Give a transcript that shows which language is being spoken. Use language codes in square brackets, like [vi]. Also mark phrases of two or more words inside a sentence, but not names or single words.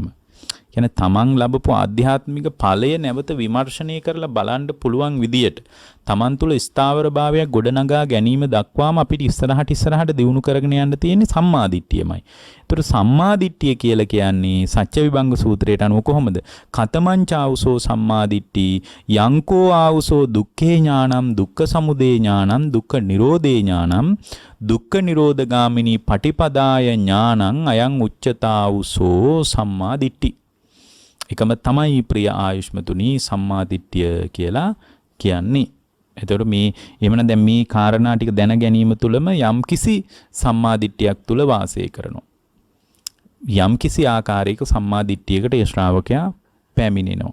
[si] කියන්නේ තමන් ලැබපු ආධ්‍යාත්මික ඵලය නැවත විමර්ශනය කරලා බලන්න පුළුවන් විදියට තමන් තුළ ස්ථාවර භාවයක් ගොඩනගා ගැනීම දක්වාම අපිට ඉස්සරහට දියුණු කරගෙන යන්න තියෙන්නේ සම්මාදිට්ඨියමයි. ඒතර සම්මාදිට්ඨිය කියලා කියන්නේ සත්‍ය විභංග සූත්‍රයට අනුව කොහොමද? [pi] කතමංචාවුසෝ සම්මාදිට්ඨි යංකෝ ආවුසෝ දුක්ඛේ ඥානං දුක්ඛ සමුදය ඥානං දුක්ඛ නිරෝධේ ඥානං දුක්ඛ නිරෝධගාමිනී පටිපදාය ඥානං අයං උච්චතාවුසෝ සම්මාදිට්ඨි. [si] එකම තමයි ප්‍රිය ආයුෂ්මතුනි සම්මාදිට්ඨිය කියලා කියන්නේ. එතකොට මේ එහෙමනම් දැන් මේ කාරණා ටික දැන ගැනීම තුළම යම්කිසි සම්මාදිට්ඨියක් තුළ වාසය කරනවා. යම්කිසි ආකාරයක සම්මාදිට්ඨියකට ඒ ශ්‍රාවකයා පැමිණෙනවා.